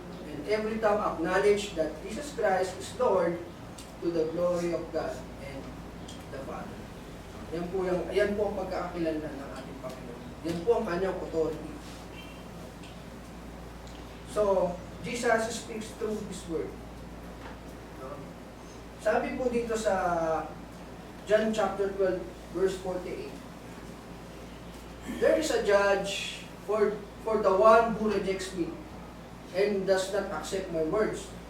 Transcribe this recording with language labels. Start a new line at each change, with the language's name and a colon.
English: And every tongue acknowledge that Jesus Christ is Lord, to the glory of God and the Father.
Filipino: Yan po ang pagkakakilanlan ng ating Panginoon. Yan po ang kanyang authority.
English: So, Jesus speaks through His word.
Filipino: Sabi po dito sa
English: John chapter 12, verse 48, there is a judge for the one who rejects me and does not accept my words.